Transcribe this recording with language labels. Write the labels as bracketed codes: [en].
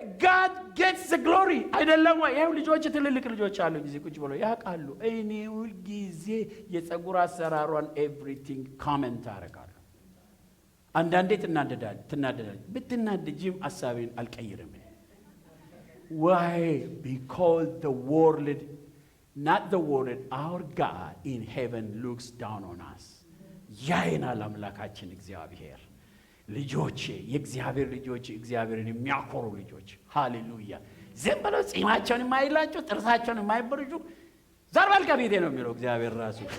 [en] God gets the glory. [am] አይደለም ወይ? ይሄው ልጆች ትልልቅ ልጆች አሉ ጊዜ ቁጭ ብለው ያውቃሉ። እኔ ሁል ጊዜ የፀጉር አሰራሯን everything comment አደርጋለሁ። አንዳንዴ ትናደዳለች። ብትናደጂም ሐሳቤን አልቀይርም። [en] Why? Because the world, not the world, our God in heaven looks down on us. [am] ያይናል አምላካችን እግዚአብሔር። ልጆቼ የእግዚአብሔር ልጆች እግዚአብሔርን የሚያኮሩ ልጆች ሃሌሉያ። ዝም ብለው ጺማቸውን የማይላጩ ጥርሳቸውን የማይበርጁ ዘር በል ከቤቴ ነው የሚለው እግዚአብሔር ራሱ።